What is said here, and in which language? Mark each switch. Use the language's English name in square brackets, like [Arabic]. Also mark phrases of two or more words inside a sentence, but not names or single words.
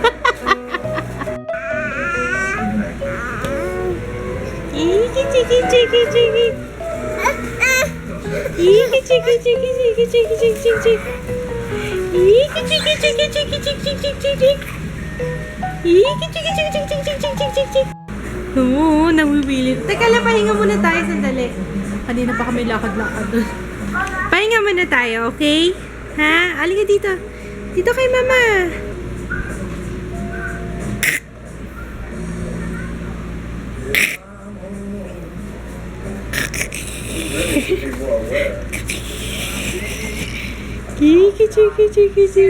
[Filipino] Iki chiki chiki chiki. Iki chiki chiki chiki chiki chiki chiki. Iki chiki chiki chiki chiki chiki chiki. Iki chiki chiki chiki chiki chiki chiki chiki. Oo, nawiwilit. Teka lang, pahinga muna tayo sandali. Kanina pa kami lakad-lakad. Pahinga muna tayo, okay? Ha? Halika dito. Dito kay mama. Chiki chiki chiki chiki.